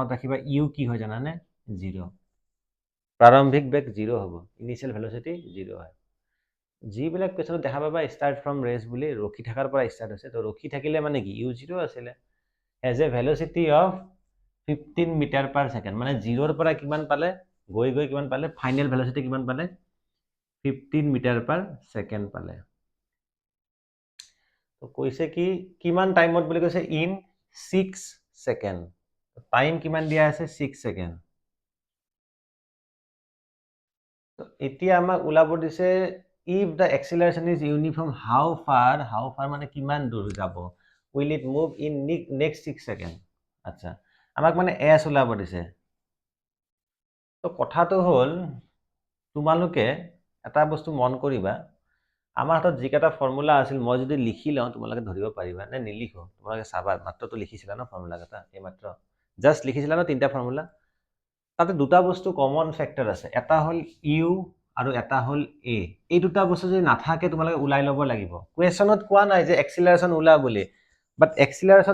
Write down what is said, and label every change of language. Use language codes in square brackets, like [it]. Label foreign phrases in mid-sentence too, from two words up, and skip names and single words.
[as] মনত ৰাখিবা ইউ কি হয় জানানে 0 প্ৰাৰম্ভিক বেগ 0 হ'ব [en] initial velocity [as] 0 হয় যিবিলাক কোৱেশ্চনত দেখা পাবা [en] start from rest [as] বুলি ৰখি থকাৰ পৰা ষ্টাৰ্ট হৈছে তো ৰখি থাকিলে মানে কি ইউ 0 আছিলে [en] as a velocity of 15 metre per second [as] মানে 0 ৰ পৰা কিমান পালে গৈ গৈ কিমান পালে [en] final velocity [as] কিমান পালে [en] 15 metre per second [as] পালে তো কৈছে কি কিমান টাইমত বুলি কৈছে [en] in 6 second [as] টাইম কিমান দিয়া আছে 6 সেকেন্ড তো এতিয়া আমাক ওলাব দিছে [en] if the acceleration is uniform how far [as] মানে কিমান দূৰ যাব [en] will it move in next 6 second [as] আচ্ছা আমাক মানে s ওলাব দিছে তো কথাটো হল তোমালোকে এটা বস্তু মন কৰিবা আমাৰ হাতত যিকেইটা ফৰ্মুলা আছিল মই যদি লিখি লওঁ তোমালোকে ধৰিব পাৰিবা নে নিলিখো তোমালোকে চাবা মাত্ৰটো লিখিছিলা ন ফৰ্মুলা কেইটা এই মাত্ৰ জাস্ট লিখিছিলা ন তিনটা ফৰ্মুলা তাতে দুটা বস্তু [en] common factor [as] আছে এটা হল ইউ আৰু এটা হল এ এই দুটা বস্তু যদি নাথাকে তোমালোকে ওলাই ল'ব লাগিব কোৱেশ্চনত কোৱা নাই যে এক্সিলাৰেশন ওলা বুলি [en] but acceleration